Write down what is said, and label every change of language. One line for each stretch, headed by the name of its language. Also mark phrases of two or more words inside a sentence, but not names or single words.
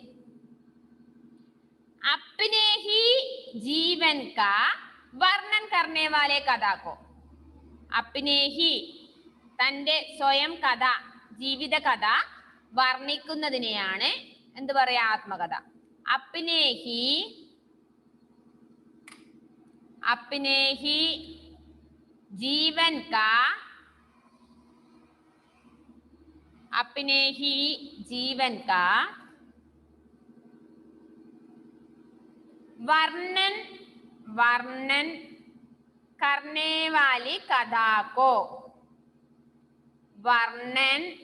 Hindi: अपने ही जीवन का वर्णन करने वाले कथा को. अपने ही
Malayalam: തന്റെ സ്വയം കഥ, ജീവിത കഥ വർണ്ണിക്കുന്നതിനെയാണ് എന്ത് പറയാ? ആത്മകഥ.
Hindi: अपने ही जीवन का अपने ही जीवन का वर्णन करने वाली कथा को, वर्णन